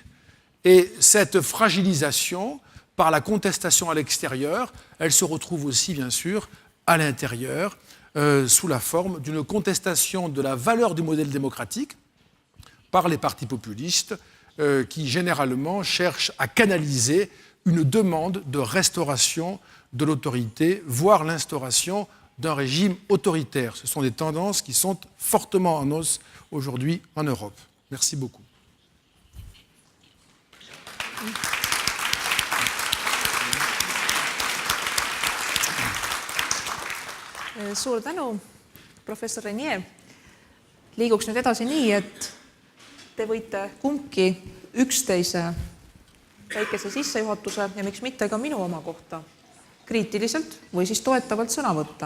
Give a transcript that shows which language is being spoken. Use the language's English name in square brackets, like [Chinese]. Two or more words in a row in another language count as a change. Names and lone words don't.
[French] Et cette fragilisation, par la contestation à l'extérieur, elle se retrouve aussi, bien sûr, à l'intérieur, sous la forme d'une contestation de la valeur du modèle démocratique par les partis populistes qui, généralement, cherchent à canaliser une demande de restauration de l'autorité, voire l'instauration d'un régime autoritaire. Ce sont des tendances qui sont fortement en hausse aujourd'hui en Europe. Merci beaucoup. [Estonian] Suur tänu, professor Renier. Liiguks nüüd edasi nii, et te võite kumbki üksteise väikese sissejuhatuse ja miks mitte ka minu oma kohta kriitiliselt või siis toetavalt sõna võtta.